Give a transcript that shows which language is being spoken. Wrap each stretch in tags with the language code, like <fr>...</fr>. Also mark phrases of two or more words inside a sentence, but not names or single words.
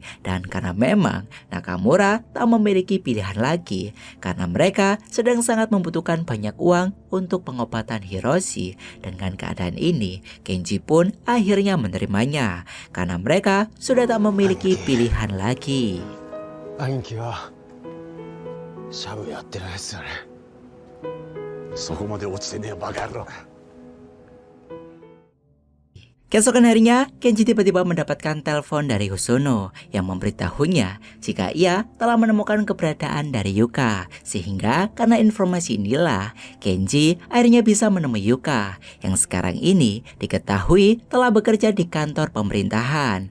<id>Dan karena memang Nakamura tak memiliki pilihan lagi karena mereka sedang sangat membutuhkan banyak uang untuk pengobatan Hiroshi. Dengan keadaan ini, Kenji pun akhirnya menerimanya karena mereka sudah tak memiliki pilihan lagi.</id> <ja>兄貴はシャブやってないっすよね。そこまで落ちてねえバカ野郎。</ja> <id>Keesokan harinya, Kenji tiba-tiba mendapatkan telepon dari Hosono yang memberitahunya jika ia telah menemukan keberadaan dari Yuka. Sehingga karena informasi inilah, Kenji akhirnya bisa menemui Yuka yang sekarang ini diketahui telah bekerja di kantor pemerintahan.</id>